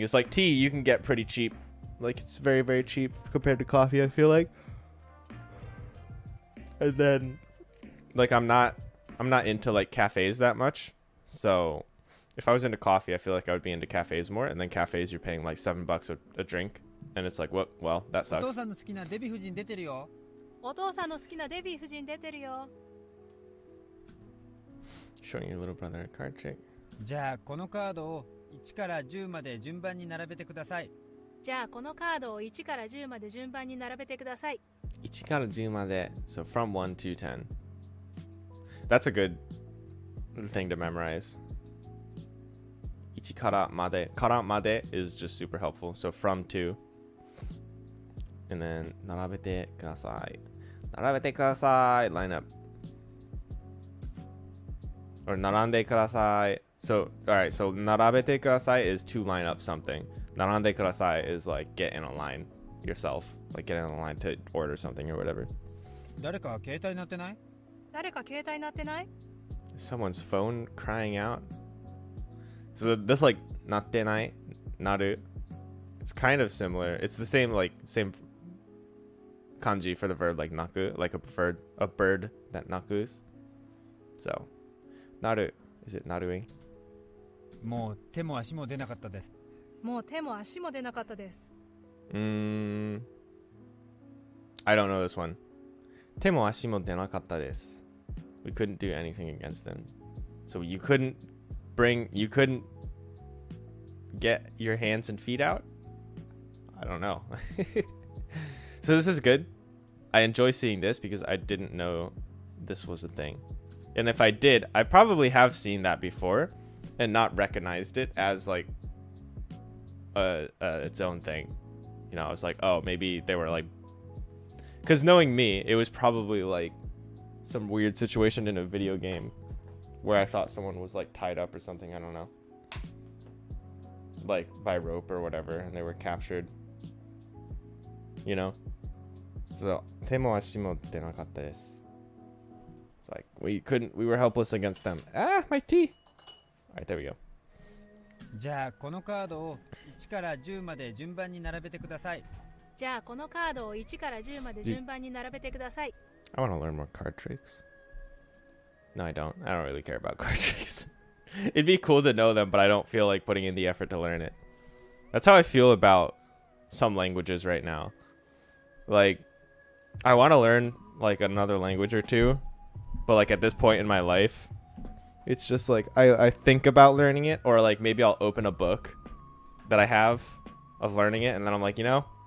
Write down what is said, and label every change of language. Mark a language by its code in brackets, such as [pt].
[en] It's like tea you can get pretty cheap. Like, it's very, very cheap compared to coffee, I feel like. And then, like, I'm not into like cafes that much. So if I was into coffee, I feel like I would be into cafes more. And then cafes, you're paying like $7 a drink. And it's like, what? Well, that sucks. [ja] お父さんの好きなデヴィ夫人出てるよ。お父さんの好きなデヴィ夫人出てるよ。 [en] Showing your little brother a card trick. [ja] じゃあこのカードを1から10まで順番に並べてください。じゃあこのカードを1から10まで順番に並べてください。 1から10まで. [en] So from 1 to 10. That's a good thing to memorize. [ja] 1からまで. [en] からまで is just super helpful. So from to. And then [ja] 並べてください. 並べてください. [en] Line up. [ja] Or 並んでください. [en] So, alright, so 並べてください is to line up something. 並んでください is like get in a line yourself. Like get in a line to order something or whatever. [ja] 誰か携帯鳴ってない？誰か携帯鳴ってない？ [en] Is someone's phone crying out? So this like 鳴ってない naru. It's kind of similar. It's the same same kanji for the verb like naku, like a bird that nakus. So, naru. Is it narui? [ja] もう手も足も出なかったです。もう手も足も出なかったです。 [en] I don't know this one. [ja] 手も足も出なかったです. [en] We couldn't do anything against them. So you couldn't get your hands and feet out? I don't know. So this is good. I enjoy seeing this because I didn't know this was a thing. And if I did, I probably have seen that before and not recognized it as like its own thing. You know, I was like, oh, maybe they were like, because knowing me, it was probably like some weird situation in a video game where I thought someone was like tied up or something. I don't know, like by rope or whatever, and they were captured. You know, so [ja] 手も足も出なかったです. [en] It's like we were helpless against them. Ah, my tea. All right, there we go. [ja] じゃあこのカードを1から10まで順番に並べてください。じゃあこのカードを1から10まで順番に並べてください。 [en] I want to learn more card tricks. No, I don't. I don't really care about card tricks. It'd be cool to know them, but I don't feel like putting in the effort to learn it. That's how I feel about some languages right now. Like, I want to learn like another language or two, but like at this point in my life, it's just like I think about learning it, or like maybe I'll open a book that I have of learning it, and then I'm like, you know,